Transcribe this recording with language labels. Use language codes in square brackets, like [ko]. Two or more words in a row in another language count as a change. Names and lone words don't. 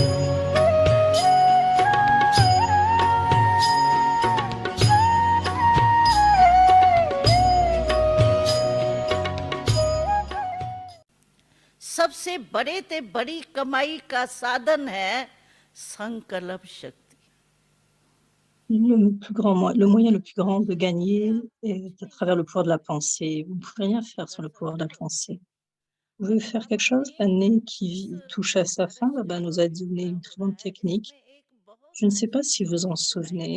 [hi] सबसे बड़े ते बड़ी कमाई का साधन है संकल्प शक्ति। [fr] Le moyen le plus grand de gagner est à travers le pouvoir de la pensée. Vous ne pouvez rien faire sans le pouvoir de la pensée. Vous voulez faire quelque chose? L'année qui touche à sa fin, Baba nous a donné une très bonne technique. Je ne sais pas si vous en souvenez.